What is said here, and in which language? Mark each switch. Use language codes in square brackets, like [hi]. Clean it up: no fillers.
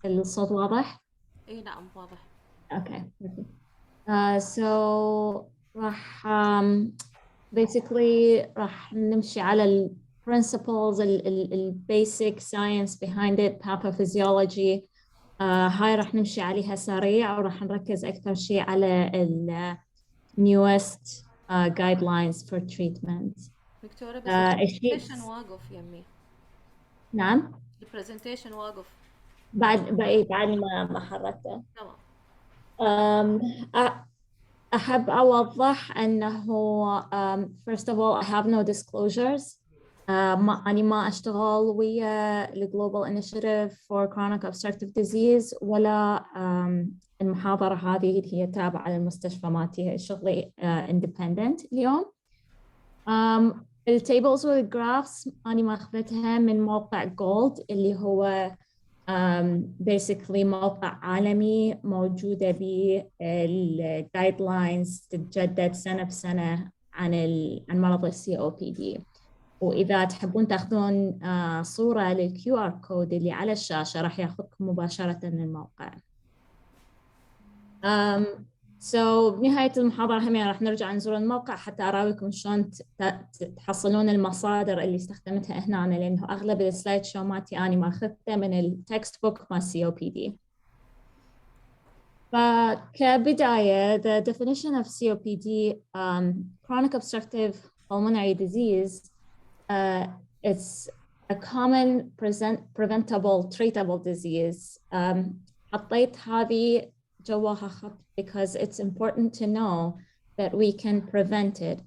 [ar] الصوت واضح؟ اي نعم واضح. اوكي. [en] So راح basically [ar] راح نمشي على ال [en] principles ال basic science behind it, pathophysiology. [ar] هاي راح نمشي عليها سريع، وراح نركز أكثر شيء على ال [en] newest guidelines for treatment. [ar] دكتورة بس البرزنتيشن واقف يمي. نعم. البرزنتيشن واقف. بعد ما حركته. تمام. أحب أوضح أنه [en] first of all I have no disclosures. [ar] أنا ما أشتغل ويا ال Global Initiative for Chronic Obstructive Disease، ولا المحاضرة هذه هي تابعة للمستشفى مالتي، هي شغلي independent اليوم. التيبلز والجرافس أنا ماخذتها من موقع جولد اللي هو basically موقع عالمي موجودة به الجايد لاينز تتجدد سنة بسنة عن مرض COPD. وإذا تحبون تأخذون صورة للQR كود اللي على الشاشة راح ياخذكم مباشرة للموقع. So بنهاية المحاضرة هم راح نرجع نزور الموقع حتى أراويكم شلون تحصلون المصادر اللي استخدمتها هنا، لأنه أغلب السلايد شو مالتي أنا ماخذته من التكست بوك مال COPD. [en] فكبداية the definition of COPD, chronic obstructive pulmonary disease, it's a common preventable treatable disease. [ar] حطيت هذه جواها خط [en] because it's important to know that we can prevent it.